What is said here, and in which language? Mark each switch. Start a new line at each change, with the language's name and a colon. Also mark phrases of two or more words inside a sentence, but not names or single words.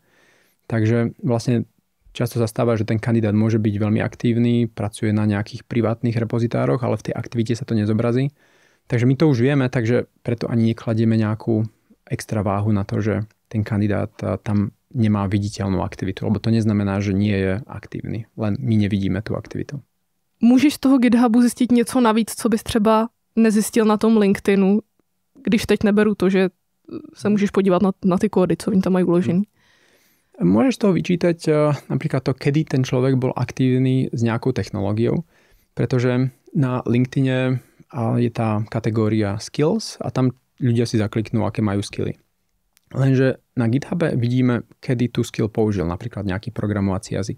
Slovak: Takže vlastne často sa stáva, že ten kandidát môže byť veľmi aktívny, pracuje na nejakých privátnych repozitároch, ale v tej aktivite sa to nezobrazí. Takže my to už vieme, takže preto ani nekladieme nejakú extra váhu na to, že ten kandidát tam nemá viditeľnú aktivitu, lebo to neznamená, že nie je aktívny, len my nevidíme tú aktivitu.
Czech: Můžeš z toho GitHubu zjistit něco navíc, co bys třeba nezjistil na tom LinkedInu, když teď neberu to, že sa můžeš podívat na ty kódy, co oni tam mají uložený?
Slovak: Môžeš z toho vyčítať napríklad to, kedy ten človek bol aktívny s nejakou technológiou, pretože na LinkedIne je tá kategória skills a tam ľudia si zakliknú, aké majú skilly. Lenže na GitHube vidíme, kedy tú skill použil, napríklad nejaký programovací jazyk.